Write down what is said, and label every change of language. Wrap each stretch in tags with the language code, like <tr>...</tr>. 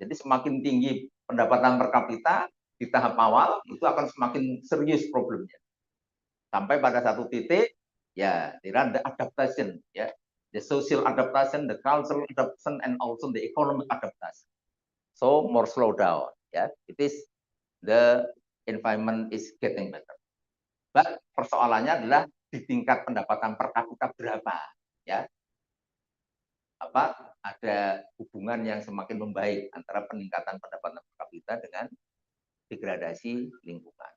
<id>Jadi semakin tinggi pendapatan per kapita di tahap awal itu akan semakin serius problemnya. Sampai pada satu titik, ya, ada adaptation, ya,</id> <en>the social adaptation, the cultural adaptation, and also the economic adaptation. So more slow down. Yeah, it is the environment is getting better.</en> <id>But persoalannya adalah di tingkat pendapatan per kapita berapa, ya? Apa ada hubungan yang semakin membaik antara peningkatan pendapatan per kapita dengan degradasi lingkungan.</id>